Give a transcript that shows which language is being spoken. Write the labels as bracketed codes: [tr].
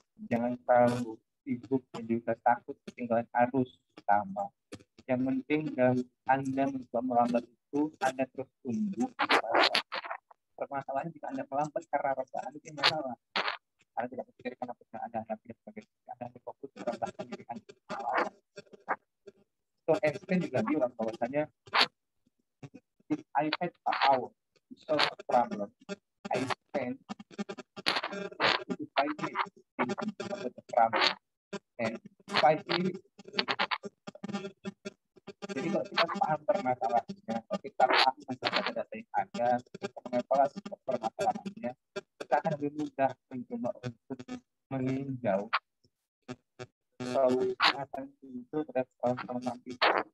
[id] Jangan terlalu sibuk dan juga takut ketinggalan arus utama. Yang penting dalam Anda mencoba melambat itu, Anda terus tumbuh. Permasalahannya jika Anda melambat karena rasa Anda yang masalah. Anda tidak memikirkan apa yang Anda hadapi dan sebagainya. Anda berfokus merendahkan diri Anda. [en] So, Einstein [id] juga bilang bahwasanya [en] if I had an hour to solve a problem, I spend 5 minutes thinking about the problem and 5 minutes. [id] Jadi kalau kita paham permasalahannya, kalau kita paham data-data yang ada, kita mengevaluasi permasalahannya, kita akan lebih mudah mencoba untuk meninjau solusi akan itu terhadap problem kita.